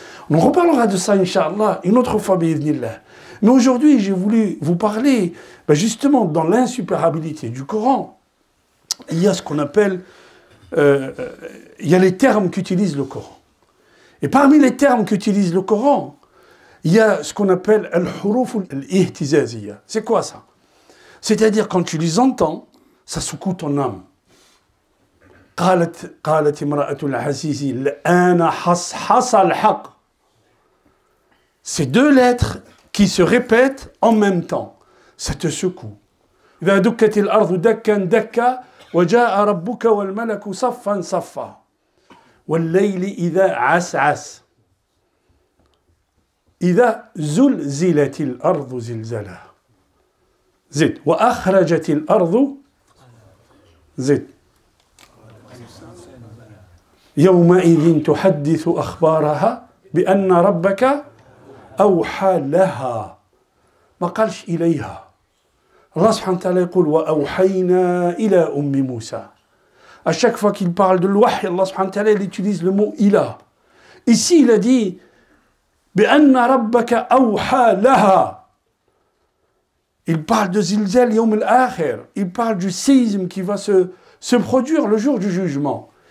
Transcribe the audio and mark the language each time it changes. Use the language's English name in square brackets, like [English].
[French] On reparlera de ça, Inch'Allah, une autre fois, bi'idhnillah. Mais aujourd'hui, j'ai voulu vous parler, justement, dans l'insupérabilité du Coran, il y a ce qu'on appelle, il y a les termes qu'utilise le Coran. Et parmi les termes qu'utilise le Coran, il y a ce qu'on appelle al-huruf al-ihtizaziyya. C'est quoi ça? C'est-à-dire, quand tu les entends, ça secoue ton âme. [Arabic] قالت امرأة العزيز الآن حصحص الحق. [French] Ces deux lettres qui se répètent en même temps, ça te secoue. [Arabic] إذا دكت الأرض دكا دكا وجاء ربك والملك صفا صفا والليل إذا عسعس إذا زلزلت الأرض زلزالها زد وأخرجت الأرض زد يومئذ تحدث أخبارها بأن ربك أوحى لها ما قالش إليها. الله سبحانه وتعالى يقول وأوحينا إلى أم موسى [French] à chaque fois qu'il parle de l'wahy, Allah subhanahu wa ta'ala, il utilise le mot ilah. Ici, il a dit [Arabic] بِأَنَّ رَبَّكَ أَوْحَى لَهَا. [French] Il parle de Zilzal Yawm al-Akhir. Il parle du séisme qui va se produire le jour du jugement.